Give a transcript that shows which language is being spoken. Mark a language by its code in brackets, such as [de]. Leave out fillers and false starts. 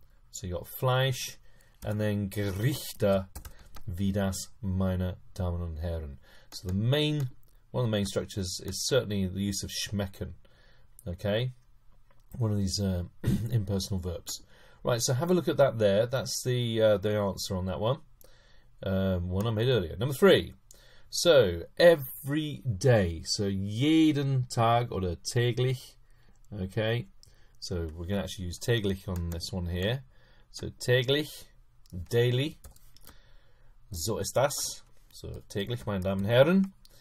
[en] So you got [de] Fleisch, [en] and then [de] Gerichte, wie das, meine Damen und Herren. [en] So one of the main structures is certainly the use of schmecken. Okay, one of these impersonal verbs. Right, so have a look at that there. That's the answer on that one. One I made earlier. Number 3. So every day. [de] So jeden Tag oder täglich. [en] Okay, so we're going to actually use täglich on this one here. [de] So täglich, daily. So ist das. So täglich, meine Damen und Herren.